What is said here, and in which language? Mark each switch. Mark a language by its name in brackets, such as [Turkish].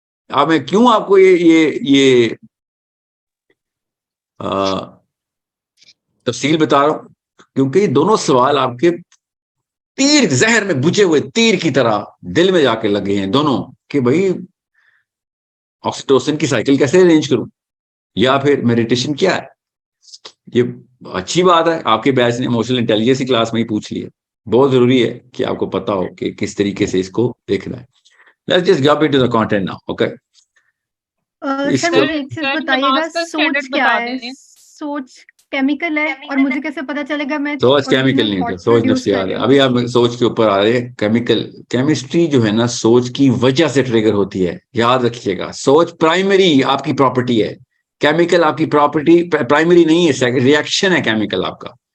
[Urdu] اب میں کیوں آپ کو یہ تفصیل بتا رہا ہوں, کیونکہ یہ دونوں سوال آپ کے تیر زہر میں بجھے ہوئے تیر کی طرح دل میں جا کے لگے ہیں دونوں, کہ بھئی آکسیٹوسن کی سائیکل کیسے ارینج کروں, یا پھر میڈیٹیشن کیا ہے. یہ اچھی بات ہے, آپ کے بیچ نے ایموشنل انٹیلیجنس کی کلاس میں ہی پوچھ لیا. بہت ضروری ہے کہ آپ کو پتا ہو کہ کس طریقے سے اس کو دیکھنا ہے. [English] Let's just jump into the content now, okay? [Urdu] سر مجھے ایک چیز بتائیے گا, سوچ کیا ہے؟ سوچ کیمیکل ہے, اور مجھے کیسے پتا چلے گا میں سوچ کیمیکل نہیں تھا, سوچ نفسیات ہے. ابھی آپ سوچ کے اوپر آ رہے ہیں. کیمیکل کیمسٹری جو ہے نا سوچ کی وجہ سے ٹریگر ہوتی ہے, یاد رکھیے گا. سوچ پرائمری آپ کی پراپرٹی ہے, کیمیکل آپ کی پراپرٹی پرائمری نہیں ہے, ریئیکشن ہے کیمیکل آپ کا.